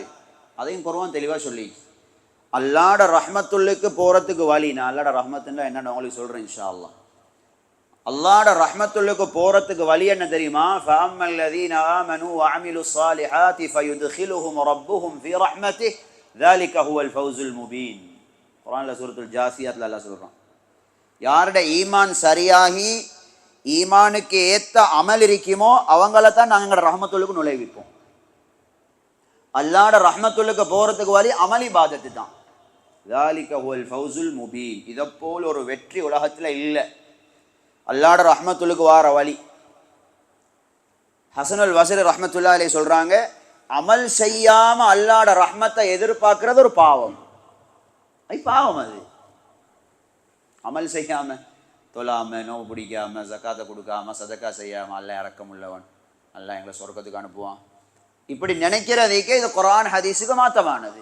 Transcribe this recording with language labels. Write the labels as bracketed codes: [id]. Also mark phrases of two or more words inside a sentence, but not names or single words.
[ta] அதையும் குர்ஆன் தெளிவாக சொல்லி, அல்லாஹ்ட ரஹ்மத்துல்லுக்கு போகிறதுக்கு வழி, நான் அல்லாஹ்ட ரஹ்மத்துன்னா என்னென்னு உங்களுக்கு சொல்கிறேன் [ar] إن شاء الله. [ta] அல்லாஹ்ட ரஹ்மத்துல்லுக்கு போகிறதுக்கு வழி என்ன தெரியுமா? [ar] فأما الذين آمنوا وعملوا الصالحات فيدخلهم ربهم في رحمته ذلك هو الفوز المبين. [ta] குர்ஆன்ல சூரத்துல் ஜாசியாத்ல அல்லாஹ் சொல்றான், யாருடைய ஈமான் சரியாகி ஈமானுக்கு ஏற்ற அமல் இருக்குமோ அவங்கள தான் நாங்கள் எங்களோட ரஹ்மத்துல்லுக்கு நுழைவிப்போம். அல்லாஹ்ட ரஹ்மத்துல்லுக்கு போகிறதுக்கு வழி அமல் இபாதத்து தான். [ar] ذلك هو الفوز المبين. [ta] இதை போல் ஒரு வெற்றி உலகத்தில் இல்லை. அல்லாஹ்ட ரஹ்மத்துல்லுக்கு வார வழி. ஹஸனுல் பஸ்ரி [ar] رحمة الله عليه [ta] சொல்றாங்க, அமல் செய்யாம அல்லாஹ்ட ரஹ்மத்தை எதிர்பார்க்கிறது ஒரு பாவம். அது பாவம். அது அமல் செய்யாம, தொழாம, நோவு பிடிக்காம, ஜக்காத்தை கொடுக்காம, சதக்கா செய்யாம, அல்லாஹ் இரக்கம் உள்ளவன், அல்லாஹ் எங்களை சொர்க்கத்துக்கு அனுப்புவான், இப்படி நினைக்கிறதுக்கே இது குர்ஆன் ஹதீஸுக்கு மாத்தமானது.